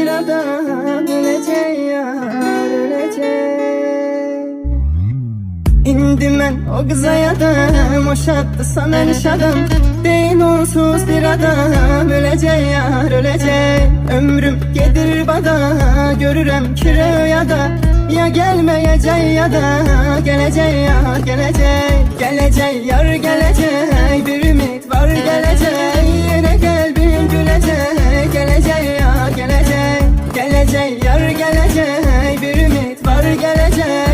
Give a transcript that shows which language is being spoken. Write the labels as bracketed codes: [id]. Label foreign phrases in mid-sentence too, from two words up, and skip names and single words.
[tr] adam, ölecek yar, ölecek. [az] İndi mən o qıza yadım, o şaddısa mən şadım. Deyil onsuz bir adam, [tr] ölecek yar, ölecek. [az] Ömrüm gedir bada, görürəm ki rüyada. [tr] Ya gelmeyecek ya da gelecek yar, gelecek. Gelecek yar, gelecek, bir ümit var gelecek. Yine kalbim gülecek, gelecek yar, gelecek. Gelecek yar, gelecek, bir ümit var gelecek.